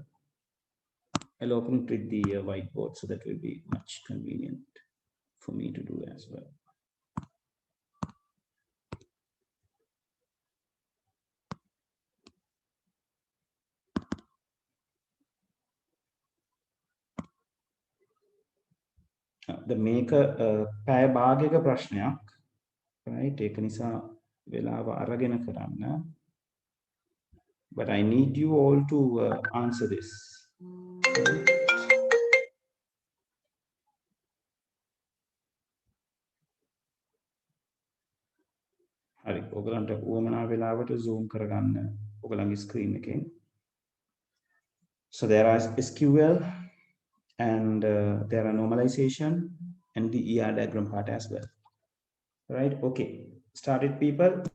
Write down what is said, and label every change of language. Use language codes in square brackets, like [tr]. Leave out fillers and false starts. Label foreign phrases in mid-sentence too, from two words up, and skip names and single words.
[en] I'll open it with the whiteboard, so that will be much convenient for me to do as well. The maker [si] පැය භාගයක ප්‍රශ්නයක්, right? ඒක නිසා වෙලාව අරගෙන කරන්න. [en] But I need you all to answer this. [si] හරි, ඔයගලන්ට උවමනා වෙලාවට zoom කරගන්න ඔයගලන්ගේ screen එකෙන්. [en] So there are SQL, and there are normalization and the ER diagram part as well. Right? Okay. Started, people.